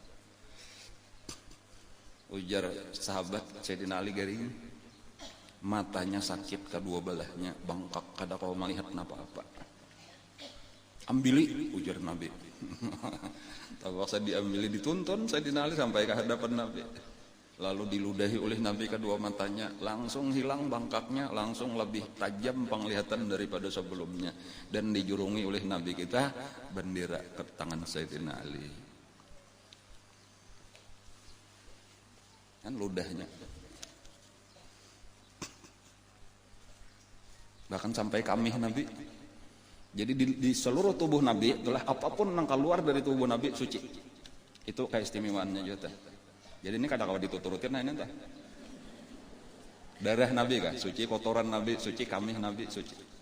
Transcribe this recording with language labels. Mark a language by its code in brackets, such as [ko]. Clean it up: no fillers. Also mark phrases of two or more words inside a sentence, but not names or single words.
[bjn] ujar sahabat Sayyidina Ali garing matanya sakit kedua belahnya bangkak kada kau melihat apa-apa ambili ujar Nabi terpaksa diambili dituntun Sayyidina Ali sampai ke hadapan Nabi lalu diludahi oleh Nabi kedua matanya langsung hilang bangkaknya langsung lebih tajam penglihatan daripada sebelumnya dan dijurungi oleh Nabi kita bendera ke tangan Sayyidina Ali [id] kan ludahnya bahkan sampai kamih Nabi jadi di seluruh tubuh Nabi itulah apapun yang keluar dari tubuh Nabi suci itu keistimewaannya juga jadi ini kadang-kadang dituturutin nah ini entah darah Nabi kah suci kotoran Nabi suci kamih Nabi suci